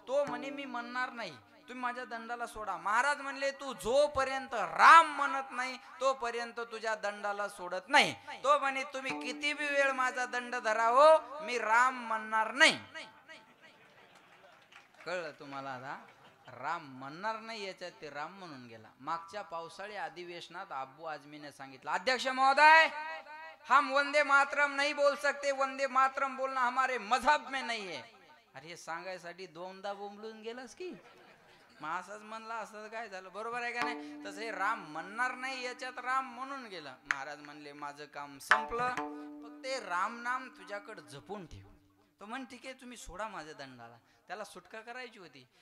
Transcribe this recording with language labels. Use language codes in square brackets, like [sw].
[mr] तो म्हणे, मी म्हणणार नाही, तुम्ही माझ्या दंडाला सोडा. महाराज म्हणले, तू जोपर्यंत राम म्हणत नाही तोपर्यंत तुझ्या दंडाला सोडत नाही. तो म्हणे, तुम्ही किती बी वेळ माझा दंड धरावो, मी राम म्हणणार नाही. कळलं तुम्हाला? आता राम म्हणणार नाही याच्यात ते राम म्हणून गेला. मागच्या पावसाळी अधिवेशनात अब्बू आझमीने सांगितलं, अध्यक्ष महोदय, [hi] हम वंदे मातरम नहीं बोल सकते, वंदे मातरम बोलना हमारे मजहब में नहीं है. [mr] अरे हे सांगायसाठी दोनदा बोंबलून गेलास की? मग असंच म्हणला असं काय झालं? बरोबर आहे का नाही? तसं हे राम म्हणणार नाही याच्यात राम म्हणून गेलं. महाराज म्हणले, माझं काम संपलं, फक्त ते राम नाम तुझ्याकडे जपून ठेव. तो म्हण, ठीक आहे, तुम्ही सोडा माझ्या दंडाला. त्याला सुटका करायची होती.